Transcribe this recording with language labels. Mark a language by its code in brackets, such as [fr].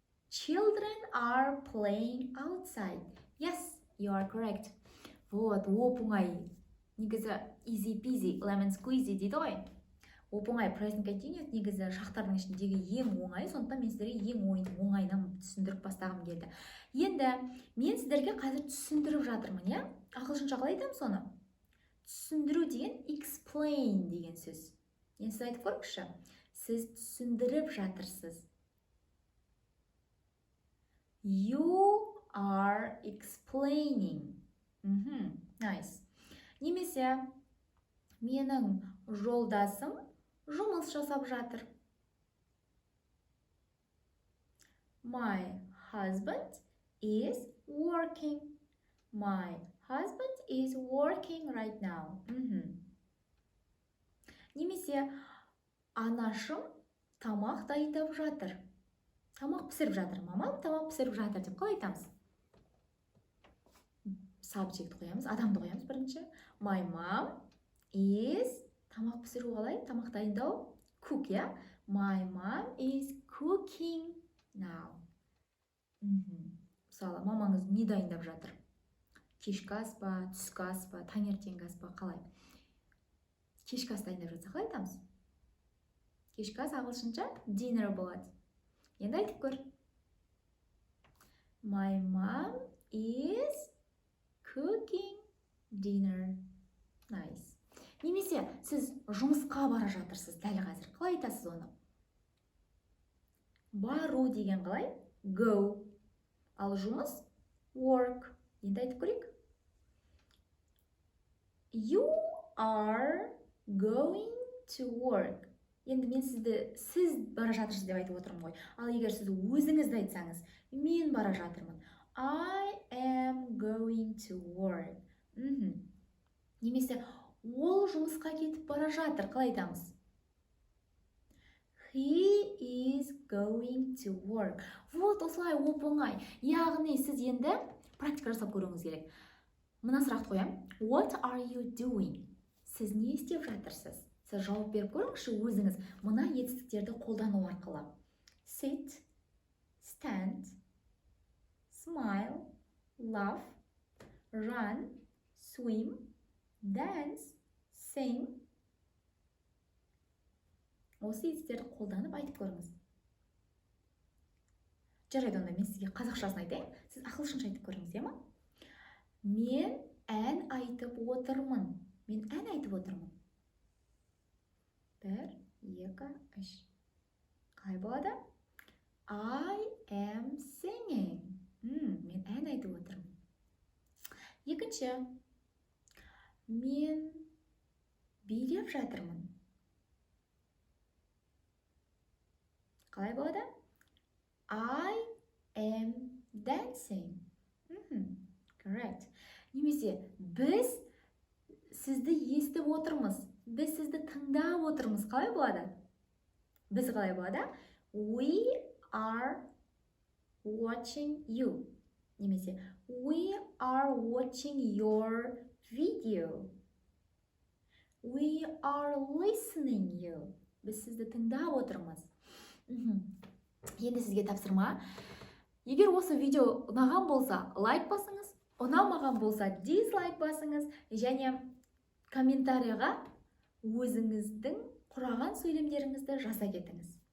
[en] Children are playing outside. Yes, you are correct. [kk] Вот, оп-оңай. Негізі [en] easy peasy, lemon squeezy [kk] дейді ғой. Оп-оңай present continuous негізі шақтардың ішіндегі ең оңай, сондықтан мен сіздерге ең оңайынан түсіндіріп бастағым келді. Енді мен сіздерге қазір түсіндіріп жатырмын, я? Ағылшынша қалай айтамын соны? Түсіндіру деген explain деген сөз. Енді сіз айтып көріңізші. Сіз түсіндіріп жатырсыз. [en] You are explaining. Nice. [kk] Немесе менің жолдасым жұмыс жасап жатыр. [en] My husband is working. My husband is working right now. [kk] Немесе анашым тамақ дайындап жатыр. Тамақ пісіріп жатыр. Мамам тамақ пісіріп жатыр деп қалай айтамыз? Subject қоямыз, адамды қоямыз бірінші. [en] My mom is, [kk] тамақ пісіру қалай? Тамақ дайындау? [en] Cook, я? My mom is cooking now. [kk] Мысалы, мамаңыз не дайындап жатыр? Кешкі ас па, түскі ас па, таңертеңгі ас па, қалай? Кешкі ас дайындап жатса қалай айтамыз? Кешкі ас ағылшынша dinner болады. Енді айтып көр. [en] My mom is cooking dinner. Nice. [kk] Немесе сіз жұмысқа бара жатырсыз дәл қазір. Қалай айтасыз оны? Бару деген қалай? Go. Ал жұмыс? Work. Енді айтып көрейік. [en] You are going to work. [kk] Енді мен сіз бара жатырсыз деп айтып отырмын ғой. Ал егер сіз өзіңізді айтсаңыз, мен бара жатырмын. [en] I am going to work. [kk] Немесе ол жұмысқа кетіп бара жатыр. Қалай айтамыз? [en] He is going to work. [kk] Вот осылай оп-оңай. Яғни сіз енді практика жасап көруіңіз керек. Мына сұрақты қоям. [en] What are you doing? [kk] Сіз не істеп жатырсыз? Сіз жауап беріп көріңізші өзіңіз мына етістіктерді қолдану арқылы. [en] Sit, stand, smile, laugh, run, swim, dance, sing. [kk] Осы етістіктерді қолданып айтып көріңіз. Жарайды, онда мен сізге қазақшасын айтайын. Сіз ағылшынша айтып көріңіз, ема? Мен ән айтып отырмын. Мен ән айтып отырмын. 1, 2, 3. Қалай болады? [en] I am singing. [kk] Мен ән айтып отырмын. Екінші. Мен билеп жатырмын. Қалай болады? [en] I am dancing. Correct. [kk] Немесе біз сізді естіп отырмыз. Біз сізді тыңдап отырмыз. Қалай болады? Біз қалай болады? [en] We are watching you. Немесе we are watching your video. We are listening you. [kk] Біз сізді тыңдап отырмыз. Енді сізге тапсырма. Егер осы видео ұнаған болса, лайк басыңыз, ұнамаған болса, дизлайк басыңыз, және комментарияға өзіңіздің құраған сөйлемдеріңізді жаза кетіңіз.